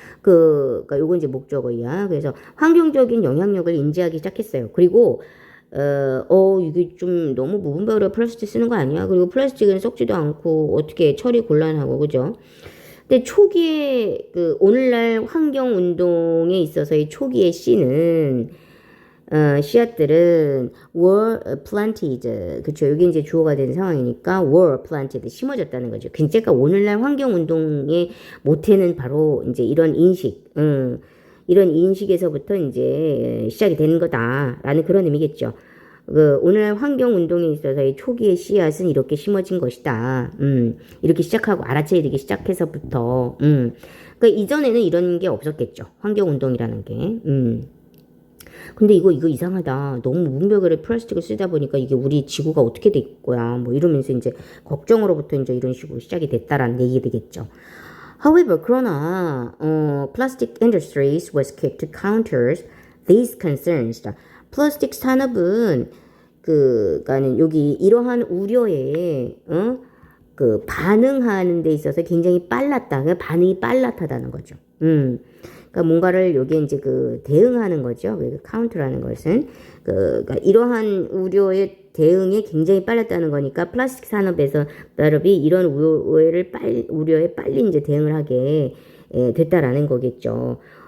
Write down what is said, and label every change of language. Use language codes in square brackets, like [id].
[ko] 그러니까 요건 이제 목적어야. 그래서 환경적인 영향력을 인지하기 시작했어요. 그리고 이게 좀 너무 무분별하게 플라스틱 쓰는 거 아니야? 그리고 플라스틱은 썩지도 않고 어떻게 처리 곤란하고 그죠? 근데 초기에 그 오늘날 환경 운동에 있어서의 초기의 C는 씨앗들은 were planted. 그쵸. 여기 이제 주어가 된 상황이니까 were planted. 심어졌다는 거죠. 그러니까 오늘날 환경운동의 모태는 바로 이제 이런 인식, 이런 인식에서부터 이제 시작이 되는 거다라는 그런 의미겠죠. 오늘날 환경운동에 있어서의 초기의 씨앗은 이렇게 심어진 것이다. 이렇게 시작하고 알아채리기 시작해서부터, 그러니까 이전에는 이런 게 없었겠죠. 환경운동이라는 게. 근데 이거 이상하다. 너무 무분별하게 플라스틱을 쓰다 보니까 이게 우리 지구가 어떻게 될 거야. 뭐 이러면서 이제 걱정으로부터 이제 이런 식으로 시작이 됐다라는 얘기 되겠죠. [en] However, 그러나 plastic industries was quick to counter these concerns. [ko] 플라스틱 산업은 그니까는 여기 이러한 우려에 그 반응하는 데 있어서 굉장히 빨랐다. 그러니까 반응이 빨랐다는 거죠. 그러니까 뭔가를 여기에 이제 그 대응하는 거죠. 카운트라는 것은 그러니까 이러한 우려에 대응에 굉장히 빨랐다는 거니까 플라스틱 산업이 이런 우려에 빨리 이제 대응을 하게 됐다라는 거겠죠.